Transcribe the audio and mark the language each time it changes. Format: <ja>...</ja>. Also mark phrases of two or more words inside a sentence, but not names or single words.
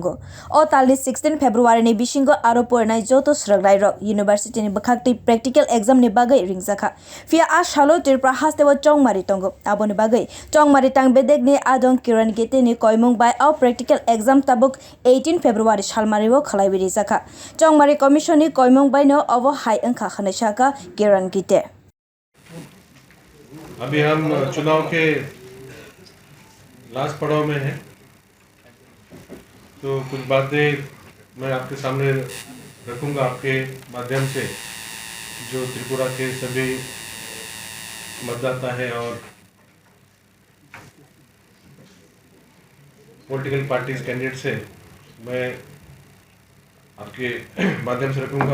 <brx>अ तालनि 16 फेब्रुवारिनि बिसिंगो आरो फरायनाय जत स्रगनाय रक यूनिवर्सिटीनि बखाक्ति प्रेक्टिकल एग्जामनि बागै रिंजाखा फिया आ सालो त्रिपुरा हास्टेल चौमारी दङ। आबोनि बागै चौमारी तां बेदेगनि आदं किरण गेतेनि कयमुं बाय आव</brx> <en>practical exam</en> <brx>ताबुक 18 फेब्रुवारि सालमारिव खलायबि रिजाखा चौमारी कमिशननि कयमुं बायनो अव हाय अंखा खनेशाका किरण गेते।</brx> <hi>अभी हम चुनाव के लास्ट पड़ाव में हैं, तो कुछ बातें मैं आपके सामने रखूंगा आपके माध्यम से, जो त्रिपुरा के सभी मतदाता है और</hi> <en>political parties</en> <hi>कैंडिडेट से मैं आपके माध्यम से रखूंगा।</hi>